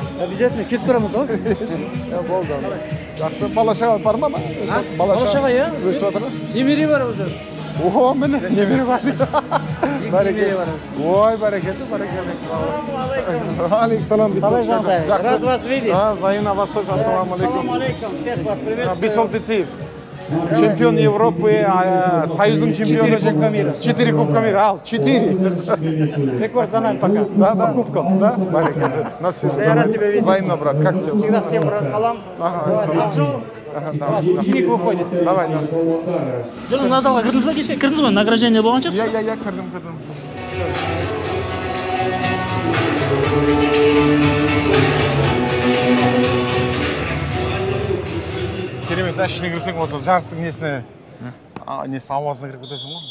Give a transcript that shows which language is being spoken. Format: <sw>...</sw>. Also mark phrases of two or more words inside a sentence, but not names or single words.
<kk>Обязательно келіп тұрамыз ғой. Болды. Жақсы, бала шаға бар ма? Бала шаға, иә. Өсіп жатыр ма? Немере бар уже. О, міне, немере бар дейді. Немере бар. Ой, бәрекелді. Алейкум. Қалай жағдай?</kk> <ru>Рад вас видеть. Взаимно вас тоже.</ru> <ar>السلام عليكم.</ar> <ru>Алейкум. Всех вас приветствую. Бисол Тициев. Чемпион Европы, союзным чемпионом. 4 Кубка мира. 4 Кубка мира. 4. Рекорд за нами пока. Да. По кубкам. Да, бәрекелді. На все. Я рад тебя видеть. Взаимно, брат. Как дела? Всегда всем салам. Ақжол. Киік выходит. Давай.</ru> <kk>Жоқ, мына залға кірдіңіз ба кеше? Кірдіңіз ғой, награждение болған шығарсыз? Я кірдім. Керемет, ішіне кірсең осы жарыстың несі ауасына кіріп кетесің ғой.</kk>